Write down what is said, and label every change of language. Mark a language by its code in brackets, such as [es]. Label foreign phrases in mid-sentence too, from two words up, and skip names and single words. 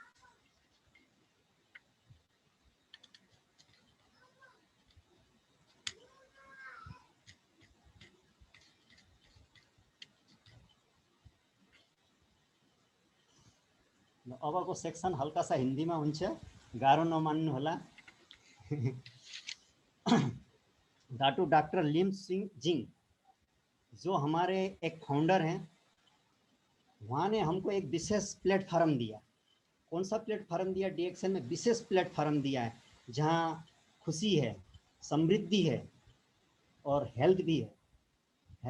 [ne] अबको सेक्सन [hi] हल्का सा हिंदी में [ne] हुन्छ, गाह्रो नमान्नु होला। [hi] डॉक्टर लिम सिंह जिंग जो हमारे एक फाउंडर हैं, वहाँ ने हमको एक विशेष प्लेटफॉर्म दिया। कौन सा प्लेटफॉर्म दिया? डीएक्सएन में विशेष प्लेटफॉर्म दिया है जहाँ खुशी है, समृद्धि है और हेल्थ भी है।